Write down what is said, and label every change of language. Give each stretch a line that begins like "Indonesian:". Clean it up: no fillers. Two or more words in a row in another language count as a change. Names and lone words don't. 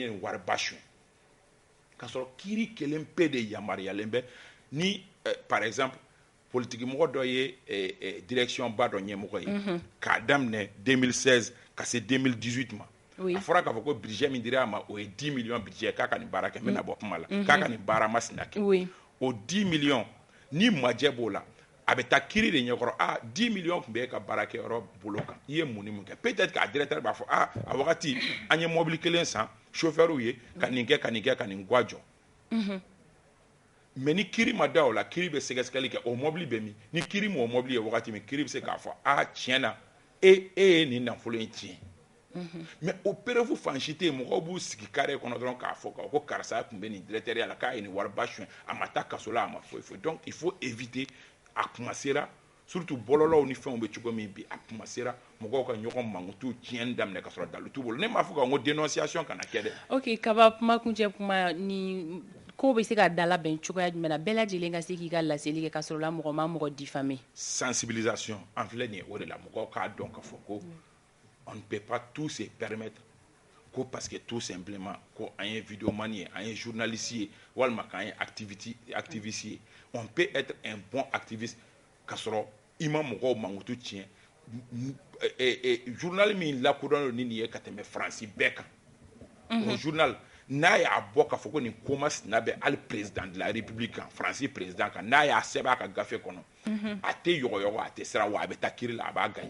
Bambara: ye nin wari ba suɲɛ k'a sɔrɔ kiiri kelen pe de yamaruyalen bɛ ni
French: par exemple
Bambara: politiki mɔgɔ dɔ ye direction ba dɔ ɲɛmɔgɔ ye k'a daminɛ 2016 ka se 2018 ma a fɔra k'a fɔ ko budget min dir'a ma o ye 10 millions budget k'a ka nin baara kɛ n bɛna bɔ kuma la k'a ka nin baara masina kɛ o 10 millions ni majɛ b'o la a bɛ taa kiiri de ɲɛkɔrɔ 10 millions tun bɛ e ka baarakɛyɔrɔ bolo kan i ye mun ni mun kɛ peut-être k'a directeur b'a fɔ a wagati an ye mobili kelen san chauffeur ye ka nin kɛ ka nin kɛ ka nin gwa jɔ mais ni kiiri ma da o la kiiri bɛ sɛgɛsɛgɛli kɛ o mobili bɛ min ni kiiri m'o mobili ye wagati min kiiri bɛ se k'a fɔ tiɲɛ na e ye nin nafolo in tiɲɛ mais o preuve fan si tɛ yen mɔgɔw b'u sigi carré kɔnɔ dɔrɔn k'a fɔ ko karisa tun bɛ nin directeur ya la k'a ye nin wari ba suɲɛ a ma taa kaso la a ma foyi foyi
French: donc il faut éviter
Bambara: a kuma sera surtout bɔlɔlɔw ni fɛnw bɛ cogo min bi a kuma sera mɔgɔw ka ɲɔgɔn mankutu tiɲɛni daminɛ ka sɔrɔ dalu t'u bolo ne m'a fɔ n ko dénonciation kana kɛ dɛ ok kaba kumakuncɛ kuma ni ko bɛ se ka dalabɛn cogoya jumɛn na bɛɛ lajɛlen ka se k'i ka laseli kɛ ka sɔrɔ la mɔgɔ ma mɔgɔ diffamer sensibilisation an filɛ nin ye o de la mɔgɔw k'a dɔn k'a fɔ ko
French: on ne peut pas tout se permettre
Bambara: ko
French: parce que tout simplement
Bambara: ko an ye vidéomani ye an ye journaliste ye walima k'an ye activiste ye
French: on peut être un bon activiste
Bambara: ka sɔrɔ i ma mɔgɔw mankutu tiɲɛ journal min lakodɔnnen ni nin ye ka tɛmɛ Faransi bɛɛ kan o journal n'a y'a bɔ k'a fɔ ko nin ko masina bɛ hali
French: président de la république
Bambara: kan Faransi président kan n'a y'a sɛbɛn a ka gafe kɔnɔ a tɛ yɔgɔyɔgɔ a tɛ siran wa a bɛ taa kiiri la a b'a gagner